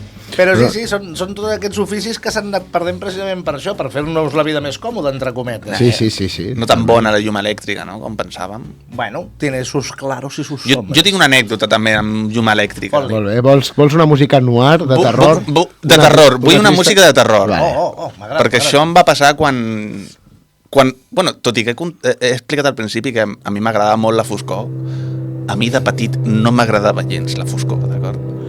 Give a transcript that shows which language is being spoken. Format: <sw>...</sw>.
<ca>Però sí, són tots aquests oficis que s'han anat perdent precisament per això, per fer-nos la vida més còmoda, entre cometes. Sí. No tan bona la llum elèctrica, no?, com pensàvem.</ca> <es>Bueno, tiene sus claros i sus sombres.</es> <ca>Jo tinc una anècdota també amb llum elèctrica. Molt bé, vols una música noir, de terror? De terror, vull una música de terror. M'agrada. Perquè això em va passar quan... Bueno, tot i que he explicat al principi que a mi m'agradava molt la foscor, a mi de petit no m'agradava gens la foscor, d'acord?</ca>